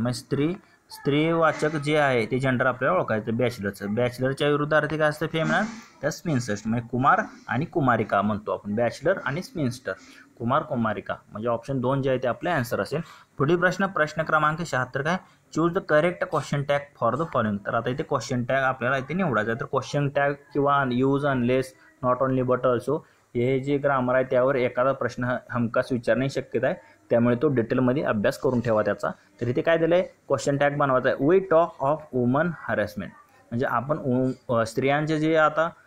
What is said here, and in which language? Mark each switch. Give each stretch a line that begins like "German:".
Marathi: म्हणजे स्त्रीवाचक जे आहे ते जेंडर आपल्याला ओळखायचं. बॅचलरच्या विरुद्धार्थी काय असतं? फेमिनाईन तर स्पिन्स्टर म्हणजे कुमार आणि कुमारिका म्हणतो आपण. बॅचलर आणि स्पिन्स्टर कुमार कुमारिका म्हणजे ऑप्शन 2 जे आहे ते आपले आन्सर असेल. पुढील प्रश्न क्रमांक 76 काय?
English: Choose the correct question tag for the following.
Marathi: तर आता इथे क्वेश्चन टॅग आपल्याला इथे निवडायचं आहे. तर क्वेश्चन टॅग किंवा use unless not only but also हे जे ग्रामर आहे त्यावर एखादा प्रश्न हमखास विचारण्याची शक्यता आहे. त्यामुळे तो डिटेलमध्ये अभ्यास करून ठेवा त्याचा. तर इथे काय दिलं आहे? क्वेश्चन टॅग बनवायचा आहे.
English: we talk of woman harassment
Marathi: म्हणजे आपण स्त्रियांचे जे आता